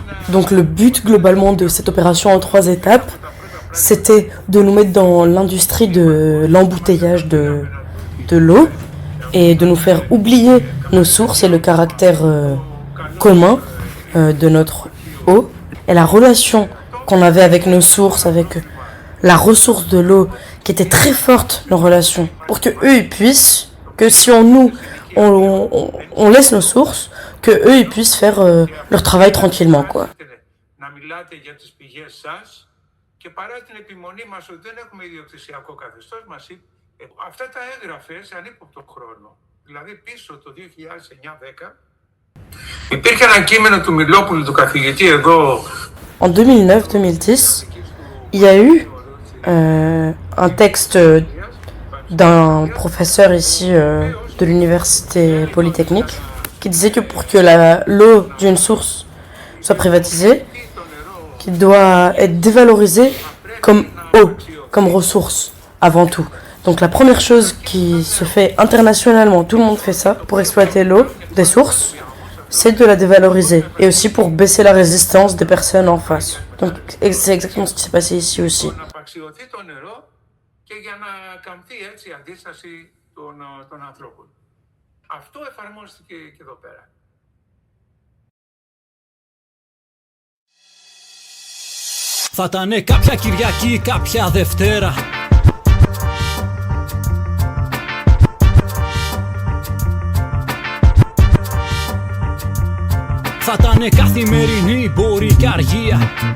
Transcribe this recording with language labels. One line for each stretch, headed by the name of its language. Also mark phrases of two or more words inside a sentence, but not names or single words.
French: Donc le but globalement de cette opération en 3 étapes, c'était de nous mettre dans l'industrie de l'embouteillage de l'eau et de nous faire oublier nos sources et le caractère commun de notre eau. Et la relation qu'on avait avec nos sources, avec la ressource de l'eau, qui était très forte, nos relations, pour que eux ils puissent, que si on laisse nos sources, que eux ils puissent faire leur travail tranquillement, quoi.
Greek: Και παρά την επιμονή μας ότι δεν έχουμε ιδιοκτησιακό καθεστώς, μας είπε αυτά τα έγραφε σε ανύποπτο χρόνο. Δηλαδή πίσω το 2009-10 υπήρχε ένα κείμενο του Μιλόπουλου, του καθηγητή εδώ.
French: En 2009-2010, il y a eu un texte d'un professeur ici de l'université polytechnique qui disait que pour que l'eau d'une source soit privatisée, qui doit être dévalorisé comme eau, comme ressource, avant tout. Donc la première chose qui se fait internationalement, tout le monde fait ça, pour exploiter l'eau des sources, c'est de la dévaloriser. Et aussi pour baisser la résistance des personnes en face. Donc c'est exactement ce qui s'est passé ici aussi.
Greek: και για να καμφθεί έτσι η αντίσταση των ανθρώπων. Αυτό εφαρμόστηκε και εδώ πέρα. Θα ήταν κάποια Κυριακή, κάποια Δευτέρα. Θα ήταν καθημερινή, μπορεί και αργία.